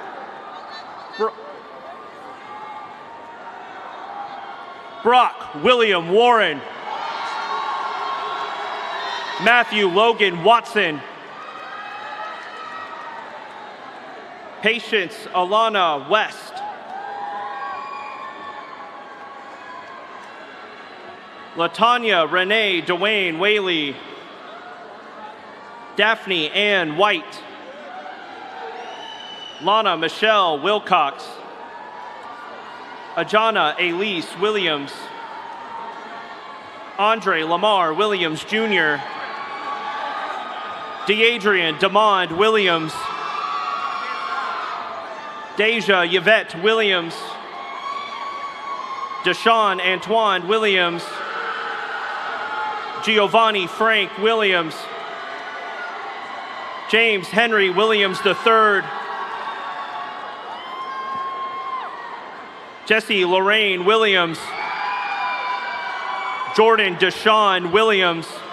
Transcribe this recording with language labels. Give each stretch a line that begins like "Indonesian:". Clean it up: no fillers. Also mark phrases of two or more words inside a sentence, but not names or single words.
English: Brock William Warren, Matthew Logan Watson, Patience Alana West, Latanya Renee Dwayne Whaley, Daphne Ann White, Lana Michelle Wilcox, Ajana Elise Williams, Andre Lamar Williams Jr., Deadrian Demond Williams, Deja Yvette Williams, Deshaun Antoine Williams, Giovanni Frank Williams, James Henry Williams III, Jesse Lorraine Williams, Jordan Deshaun Williams,